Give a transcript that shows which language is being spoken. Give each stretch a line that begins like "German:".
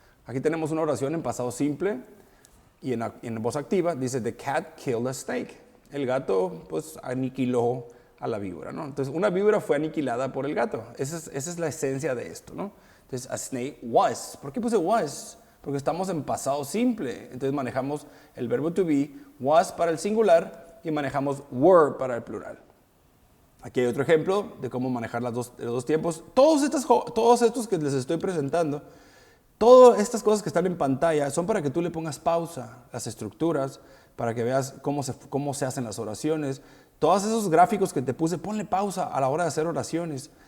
Spanish: Aquí tenemos una oración en pasado simple y en voz activa dice,
English: the cat killed a snake.
Spanish: El gato, pues, aniquiló a la víbora, ¿no? Entonces, una víbora fue aniquilada por el gato. Esa es la esencia de esto, ¿no? Entonces,
English: a snake was.
Spanish: ¿Por qué puse was? Porque estamos en pasado simple. Entonces, manejamos el verbo to be, was para el singular y manejamos were para el plural. Aquí hay otro ejemplo de cómo manejar los dos tiempos. Todos estos que les estoy presentando, todas estas cosas que están en pantalla son para que tú le pongas pausa, las estructuras, para que veas cómo se hacen las oraciones. Todos esos gráficos que te puse, ponle pausa a la hora de hacer oraciones.